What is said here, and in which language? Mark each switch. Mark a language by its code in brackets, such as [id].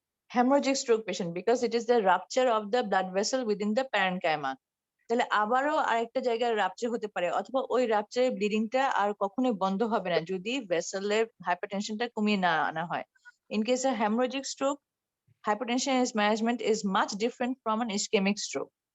[en] Hemorrhagic stroke patient, because it is the rupture of the blood vessel within the parenchyma. [bn] তাহলে আবারও আরেকটা জায়গায় rupture হতে পারে, অথবা ওই রাপচারের ব্লিডিংটা আর কখনোই বন্ধ হবে না যদি ভেসেলের হাইপারটেনশনটা কমিয়ে না আনা হয়। [en] In case of hemorrhagic stroke, hypertension management is much different from an ischemic stroke.